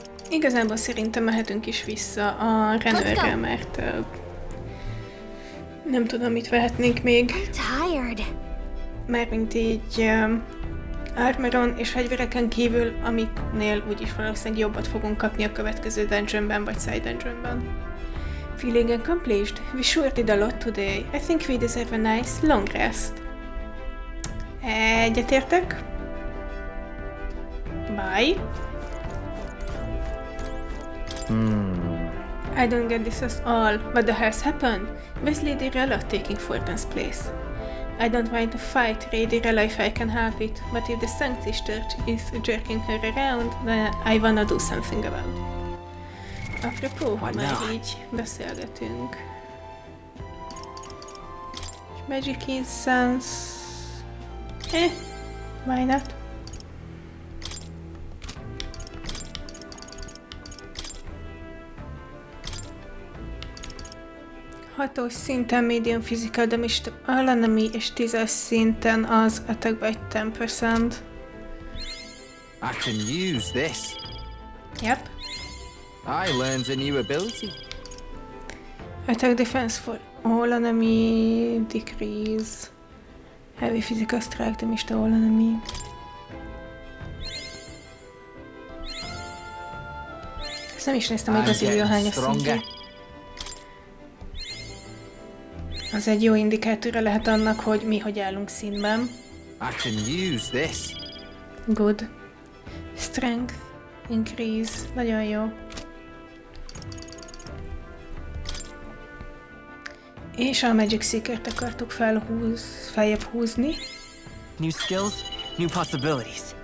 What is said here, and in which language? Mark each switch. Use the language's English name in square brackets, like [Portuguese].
[Hungarian] Igazából szerintem mehetünk is vissza a Renőrrel, mert nem tudom, mit vehetnénk még. [English] I'm tired. [Hungarian] Mármint így armoron és fegyvereken kívül, amiknél úgyis valószínűleg jobbat fogunk kapni a következő dungeonben vagy side dungeonben. [English] Feeling accomplished? We sure did a lot today. I think we deserve a nice long rest. [Hungarian] Egyetértek. [English] Bye. I don't get this at all. What the hell's happened? Where's Lady Rella taking Fortin's place? I don't want to fight Lady Rella if I can help it, but if the Sanctis Church is jerking her around, then I wanna do something about it. [Hungarian] Apropó, ha már így beszélgetünk. [English] Magic Incense... why not? [Hungarian] Hatos szinten [English] medium physical damage to all enemy, [Hungarian] és 10-es szinten az [English] attack by 10%. I can use this. Yep. I learned a new ability. Attack defense for all enemy decrease. Heavy physical strike damage to all enemy. [Hungarian] Ezt nem is néztem, hogy az írja hányas szintje. Az egy jó indikátora lehet annak, hogy mi hogy állunk színben. [English] I can use this. Good. Strength increase. [Hungarian] Nagyon jó. És a Magic Seeker-t akartuk feljebb húzni. [English] New skills, new possibilities.